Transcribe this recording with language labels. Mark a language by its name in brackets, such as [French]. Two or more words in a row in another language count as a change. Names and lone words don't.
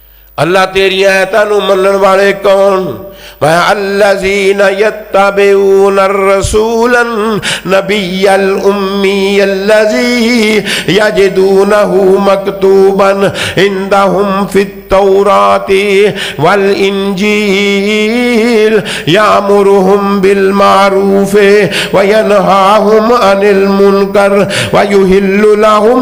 [Punjabi] اللہ تیری آیتاں نو منن والے کون؟ [Arabic] الذین یتبعون الرسول النبی الامی الذی یجدونہ مکتوبا عندہم فی التوراۃ والانجیل یامرہم بالمعروف وینہاہم عن المنکر ویحل لہم